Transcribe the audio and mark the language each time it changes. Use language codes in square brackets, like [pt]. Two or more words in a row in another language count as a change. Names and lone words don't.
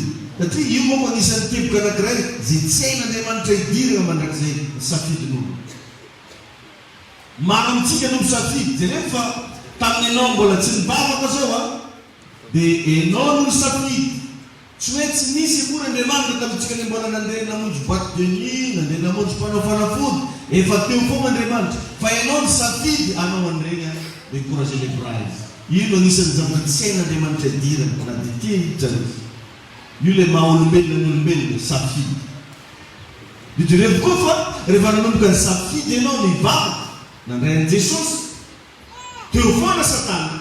[mg] Satria io moa fa anisan'ny teboka anankiray zay tsy hain'Andriamanitra hidirana mandrakizay safidin'olona. Maro amintsika no misafidy. Dia nefa tamin'ny ianao mbola tsy nibavaka zao a dia ianao no safidy. Tsy hoe tsy nisy moa Andriamanitra tamintsika ny mbola nandeha namonjy [fr] boîte de nuit, [mg] nandeha namonjy mpanao fanafody, efa teo foana Andriamanitra. Fa ianao ny safidy, anao an'iregny [fr] encourager les bras. [mg] Io no anisan'ny zavatra tsy hain'Andriamanitra idirana na dia tia hitrany. Io le maha olombelona ny olombelona safidy. Didireko koa fa rehefa nanomboka ny safidy ianao mivavaka nandray an'i Jesosy, teo foana Satana.